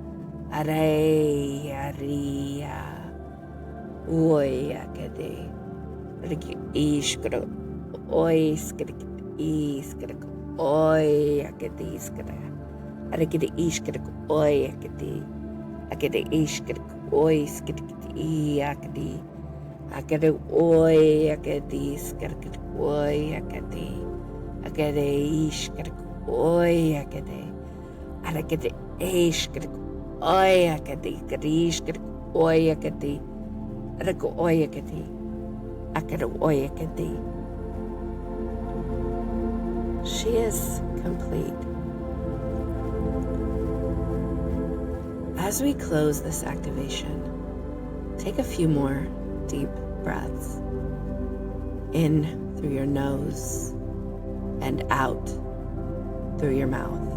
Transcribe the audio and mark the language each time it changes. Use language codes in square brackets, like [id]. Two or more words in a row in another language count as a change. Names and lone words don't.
[en] Aria, oy akade, riki ish kara, oy skrik is kara, oy akade is kara, arakade ish kara, oy akade ish kara, oy skrik I akade, akade oy akade is kara, oy akade ish kara, oy arakade ish kara. Oy akati karish krik oy akati rako oy akati Akadoyakati. She is complete. As we close this activation, take a few more deep breaths in through your nose and out through your mouth.